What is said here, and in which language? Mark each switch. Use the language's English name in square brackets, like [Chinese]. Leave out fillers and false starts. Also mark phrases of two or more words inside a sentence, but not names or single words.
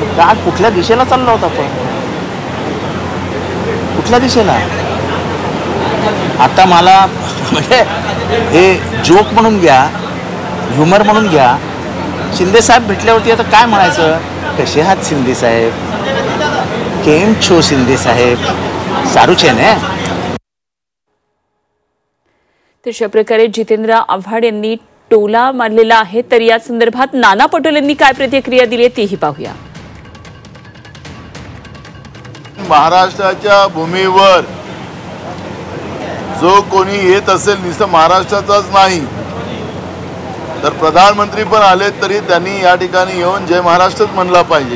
[Marathi] काय कुठल्या दिशेला चाललो होता आपण? कुठल्या दिशेला? आता मला म्हणजे हे जोक म्हणून घ्या, ह्युमर म्हणून घ्या. शिंदे साहेब भेटल्यावरती आता काय म्हणायचं? कसे आहात शिंदे साहेब? [Gujarati] કેમ છો શિંદે સાહેબ? સારું છે ને? [Marathi] तशा प्रकारे जितेंद्र आव्हाड यांनी टोला मारलेला आहे. तर या संदर्भात नाना पटोले यांनी काय प्रतिक्रिया दिली आहे तीही पाहूया. महाराष्ट्राच्या भूमीवर जो कोणी येत असेल नुसतं महाराष्ट्राचाच नाही तर प्रधानमंत्री पण आले तरी त्यांनी या ठिकाणी येऊन जय महाराष्ट्रच म्हणला पाहिजे.